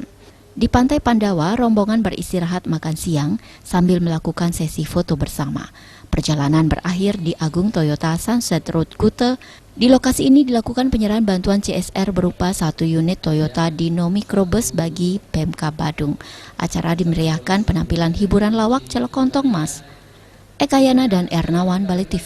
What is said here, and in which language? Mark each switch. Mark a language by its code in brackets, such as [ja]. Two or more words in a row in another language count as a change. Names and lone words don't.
[id] Di Pantai Pandawa, rombongan beristirahat makan siang sambil melakukan sesi foto bersama. Perjalanan berakhir di Agung Toyota Sunset Road Kuta. Di lokasi ini dilakukan penyerahan bantuan CSR berupa 1 unit Toyota Dyna Microbus bagi Pemkab Badung. Acara dimeriahkan penampilan hiburan lawak Celekontong Mas. Ekayana dan Ernawan, Bali TV.